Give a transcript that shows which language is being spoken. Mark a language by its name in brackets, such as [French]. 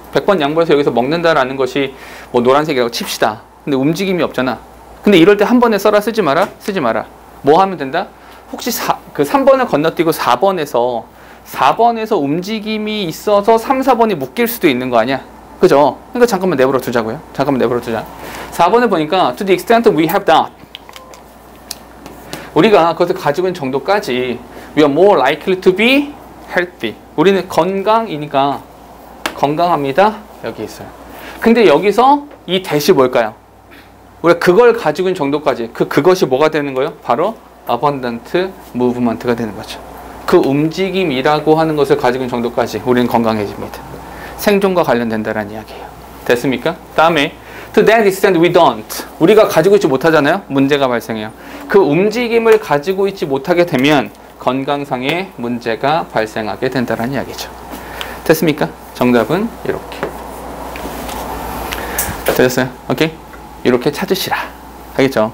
[Korean] 100번 양보해서 여기서 먹는다라는 것이 뭐 노란색이라고 칩시다. 근데 움직임이 없잖아. 근데 이럴 때 한 번에 써라, 쓰지 마라? 쓰지 마라. 뭐 하면 된다? 혹시 그 3번을 건너뛰고 4번에서 움직임이 있어서 3, 4번이 묶일 수도 있는 거 아니야? 그죠? 그러니까 잠깐만 내버려 두자고요. 잠깐만 내버려 두자. 4번에 보니까 [English] to the extent we have that. [Korean] 우리가 그것을 가지고 있는 정도까지 [English] we are more likely to be healthy. [Korean] 우리는 건강이니까 건강합니다. 여기 있어요. 근데 여기서 이 대시 뭘까요? 우리가 그걸 가지고 있는 정도까지 그것이 뭐가 되는 거예요? 바로 abundant movement가 되는 거죠. 그 움직임이라고 하는 것을 가지고 있는 정도까지 우리는 건강해집니다. 생존과 관련된다는 이야기예요. 됐습니까? 다음에 [English] to that extent we don't. [Korean] 우리가 가지고 있지 못하잖아요. 문제가 발생해요. 그 움직임을 가지고 있지 못하게 되면 건강상의 문제가 발생하게 된다는 이야기죠. 됐습니까? 정답은 이렇게. 되셨어요? 오케이? 이렇게 찾으시라. 알겠죠?